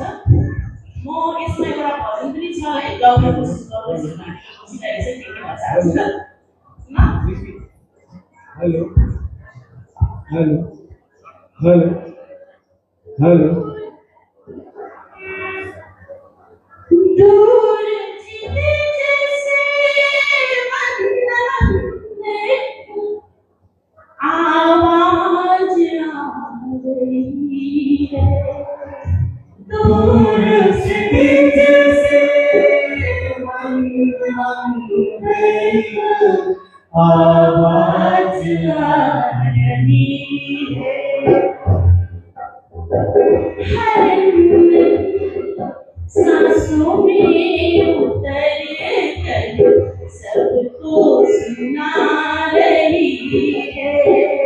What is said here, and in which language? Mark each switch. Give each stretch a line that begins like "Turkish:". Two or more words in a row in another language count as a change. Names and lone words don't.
Nepali: म यसमा एउटा भजन पनि छ है, गाउने कोसिस गर्दैछु, सिकाइ चाहिँ के भन्छ
English: hello hello hello hello
Hindi: दूर छिपे जैसे आवाज आ रही है, दूर से जैसे आवाज आ रही है, सांसों में उतर कर सबको सुना रही है।